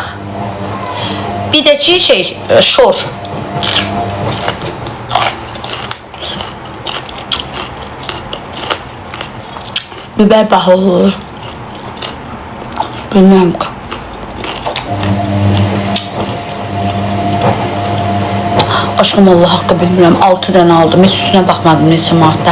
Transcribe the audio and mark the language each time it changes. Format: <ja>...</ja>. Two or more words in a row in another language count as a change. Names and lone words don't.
<az>Bir de şor. Biber baha olur.</az> <tr>Bilmem ki.</tr> <az>Aşkım Allah haqqı bilmirəm. 6 dənə aldım. Heç üstünə baxmadım neçə manatda.</az>